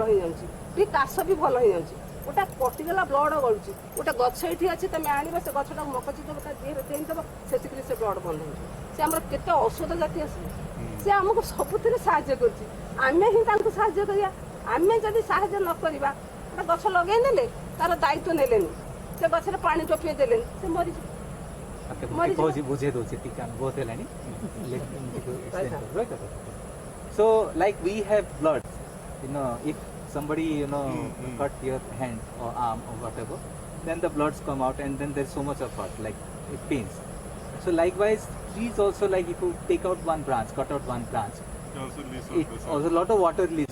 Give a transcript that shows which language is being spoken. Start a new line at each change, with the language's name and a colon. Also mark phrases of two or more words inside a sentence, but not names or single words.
Odia: ହେଇଯାଉଛି ବି କାଶ ବି ଭଲ ହେଇଯାଉଛି ଗୋଟେ କଟିଗଲା ବ୍ଲଡ଼ ଗଳୁଛି ଗୋଟେ ଗଛ ଏଇଠି ଅଛି ତମେ ଆଣିବ ସେ ଗଛଟାକୁ ମକଚି ଦେବ ତା ଦେହରେ ଦେଇଦେବ ସେତିକିରି ସେ ବ୍ଲଡ଼ ବନ୍ଦ ହେଇଯିବ ସେ ଆମର କେତେ ଔଷଧ ଜାତି ଆସିବ ସେ ଆମକୁ ସବୁଥିରେ ସାହାଯ୍ୟ କରୁଛି ଆମେ ହିଁ ତାଙ୍କୁ ସାହାଯ୍ୟ କରିବା ଆମେ ଯଦି ସାହାଯ୍ୟ ନ କରିବା ଗୋଟେ ଗଛ ଲଗେଇ ନେଲେ ତାର ଦାୟିତ୍ୱ ନେଲେନି ସେ ଗଛରେ ପାଣି ଟୋପିଏ ଦେଲେନି ସେ ମରିଯିବ ବୁଝେଇ ଦଉଛି ଟିକେ ବହୁତ ହେଲାଣି
English: so like we have blood, if somebody cut your hand or arm or whatever, then the bloods come out and then there's so much of hurt, like it pains. So likewise trees also, like if you take out one branch, cut out one branch, it also a lot of water release.